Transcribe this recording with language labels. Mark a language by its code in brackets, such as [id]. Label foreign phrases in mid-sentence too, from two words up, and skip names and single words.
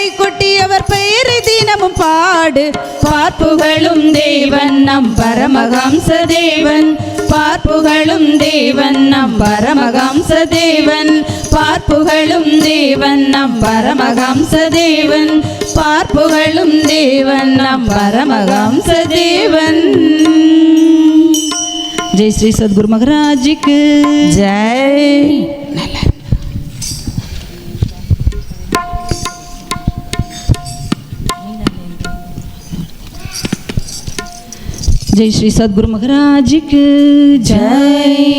[ta] கொட்டியவர் பெயரை தினமும் பாடு பார்ப்புகளும் தேவன் நம் பரமஹம்ச தேவன் பார்ப்புகளும் தேவன் நம் பரமஹம்ச தேவன் பார்ப்புகளும் தேவன் நம் பரமஹம்ச தேவன் பார்ப்புகளும் தேவன் நம் பரமஹம்ச தேவன் [hi] जय श्री सद्गुरु महाराज की जय जय श्री सद्गुरु महाराज की जय